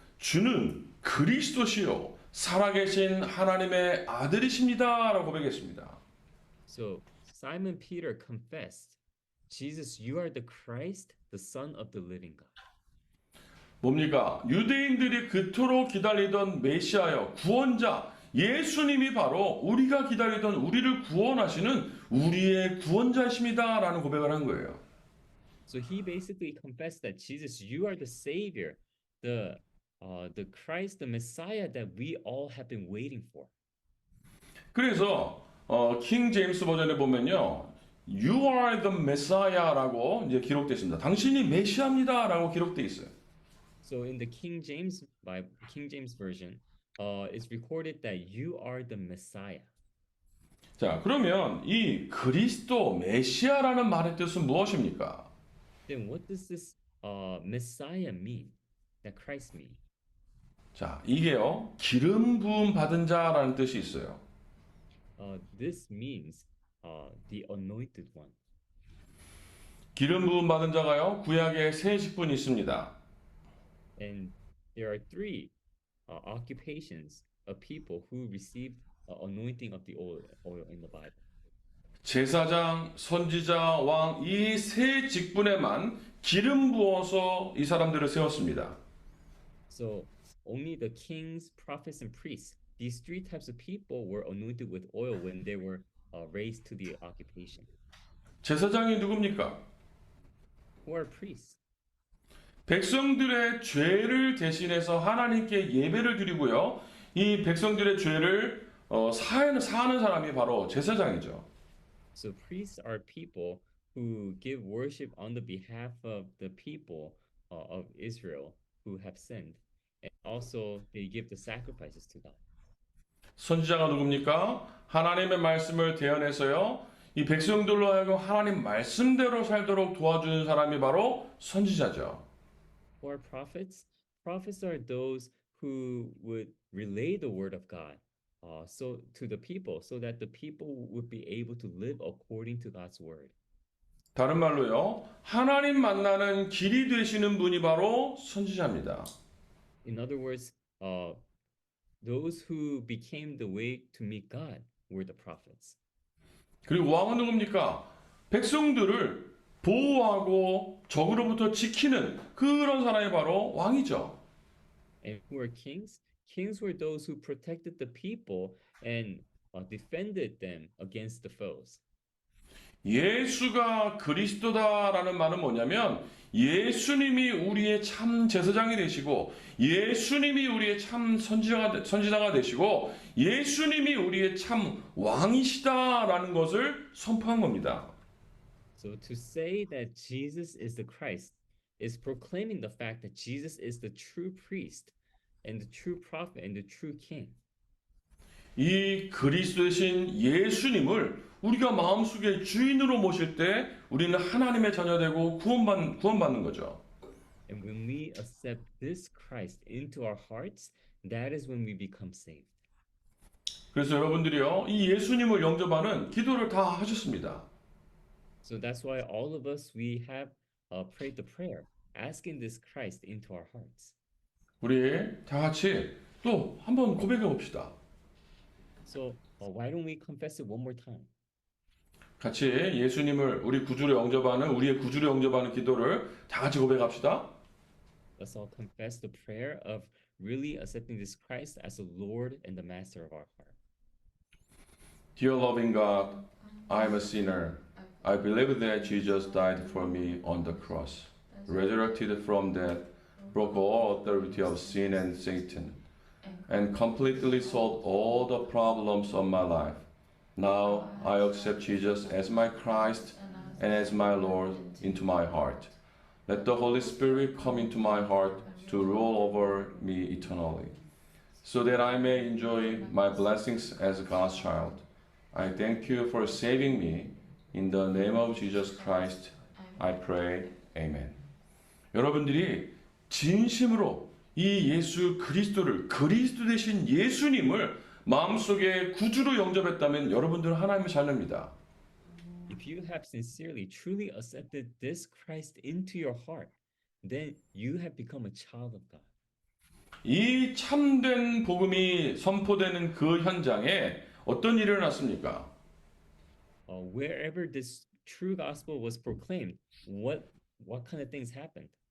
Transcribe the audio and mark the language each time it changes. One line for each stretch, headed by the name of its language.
Korean: 주는 그리스도시요 살아계신 하나님의 아들이십니다라고 고백했습니다.
English: So Simon Peter confessed, Jesus, you are the Christ, the Son of the living God.
Korean: 뭡니까? 유대인들이 그토록 기다리던 메시아여 구원자 예수님이 바로 우리가 기다리던 우리를 구원하시는 우리의 구원자이십니다라는 고백을 한 거예요.
English: So he basically confessed that Jesus, you are the Savior, the Christ, the Messiah that we all have been waiting for.
Korean: 그래서 킹 제임스 버전에 보면요.
English: You are the Messiah
Korean: 라고 이제 기록되어 있습니다. 당신이 메시아입니다라고 기록되어 있어요.
English: So in the King James Bible, King James version, it's recorded that you are the Messiah.
Korean: 자, 그러면 이 그리스도 메시아라는 말의 뜻은 무엇입니까?
English: Then what does this Messiah mean? That Christ mean?
Korean: 자, 이게요. 기름 부음 받은 자라는 뜻이 있어요.
English: This means the anointed one.
Korean: 기름 부음 받은 자가요. 구약에 세 직분이 있습니다.
English: And there are three occupations of people who received anointing of the oil in the Bible.
Korean: 제사장, 선지자, 왕 이 세 직분에만 기름 부어서 이 사람들을 세웠습니다.
English: So only the kings, prophets, and priests, these three types of people were anointed with oil when they were raised to the occupation.
Korean: 제사장이 누굽니까?
English: Who are priests?
Korean: 백성들의 죄를 대신해서 하나님께 예배를 드리고요. 이 백성들의 죄를 사하는 사람이 바로 제사장이죠.
English: So priests are people who give worship on the behalf of the people of Israel who have sinned. And also they give the sacrifices to God.
Korean: 선지자가 누굽니까? 하나님의 말씀을 대언해서요. 이 백성들로 하여금 하나님 말씀대로 살도록 도와주는 사람이 바로 선지자죠.
English: Who are prophets? Prophets are those who would relay the word of God so to the people so that the people would be able to live according to God's word.
Korean: 다른 말로요. 하나님 만나는 길이 되시는 분이 바로 선지자입니다.
English: In other words, those who became the way to meet God were the prophets.
Korean: 그리고 왕은 누굽니까? 백성들을 보호하고 적으로부터 지키는 그런 사람이 바로 왕이죠.
English: And who are kings? Kings were those who protected the people and defended them against the foes.
Korean: 예수가 그리스도다라는 말은 뭐냐면 예수님이 우리의 참 제사장이 되시고 예수님이 우리의 참 선지자가 되시고 예수님이 우리의 참 왕이시다라는 것을 선포한 겁니다.
English: So to say that Jesus is the Christ is proclaiming the fact that Jesus is the true priest and the true prophet and the true king.
Korean: 이 그리스도 되신 예수님을 우리가 마음속에 주인으로 모실 때 우리는 하나님의 자녀되고 구원받는 거죠.
English: And when we accept this Christ into our hearts, that is when we become saved.
Korean: 그래서 여러분들이요, 이 예수님을 영접하는 기도를 다 하셨습니다.
English: So that's why all of us we have prayed the prayer, asking this Christ into our hearts.
Korean: 우리 다 같이 또 한번 고백해 봅시다.
English: So why don't we confess it one more time?
Korean: 같이 예수님을 우리의 구주로 영접하는 기도를 다 같이 고백합시다.
English: Let's all confess the prayer of really accepting this Christ as the Lord and the Master of our heart. Dear loving God, I am a sinner. I believe that Jesus died for me on the cross, resurrected from death, broke all authority of sin and Satan, and completely solved all the problems of my life. Now I accept Jesus as my Christ and as my Lord into my heart. Let the Holy Spirit come into my heart to rule over me eternally, so that I may enjoy my blessings as God's child. I thank you for saving me. In the name of Jesus Christ, I pray. Amen.
Korean: 여러분들이 진심으로 이 예수 그리스도를 그리스도 되신 예수님을 마음속에 구주로 영접했다면 여러분들은 하나님의 자녀입니다.
English: If you have sincerely, truly accepted this Christ into your heart, then you have become a child of God.
Korean: 이 참된 복음이 선포되는 그 현장에 어떤 일이 일어났습니까?
English: Wherever this true gospel was proclaimed, what kind of things happened?